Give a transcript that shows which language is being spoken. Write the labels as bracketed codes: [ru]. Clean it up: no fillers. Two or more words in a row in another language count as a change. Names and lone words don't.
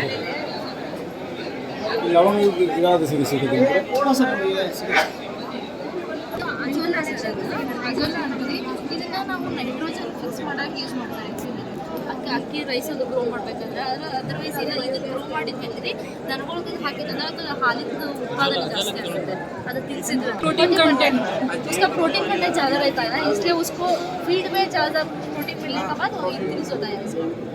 [kn] ಲವಂಗ ಯಾವುದು ಸಿಗುತ್ತೆ ಅಜೋಲಾ ಅಂತೀವಿ. ಇದನ್ನ ನಾವು ನೈಟ್ರೋಜನ್ ಫಿಕ್ಸ್ ಮಾಡಕ್ಕೆ ಯೂಸ್ ಮಾಡ್ತಾರೆ. ಅಕ್ಕಿ ರೈಸ್ ಅದು ಗ್ರೋ ಮಾಡ್ಬೇಕಂದ್ರೆ ಅದರ್ವೈಸ್ ಇದು ಗ್ರೋ ಮಾಡಿದ್ಮೇಲೆ ದನಗಳಿಗೆ ಹಾಕಿದ್ರೆ ಅದು ಹಾಲಿನ [mr] उत्पादन जास्त आते [kn] ಅದು ತಿನ್ಸಿದ್ರೆ [hi] प्रोटीन कंटेंट उसका प्रोटीन कंटेंट ज़्यादा रहता है ना, इसलिए उसको फीड में ज़्यादा प्रोटीन मिलने के बाद वो इंक्रीज होता है इसमें.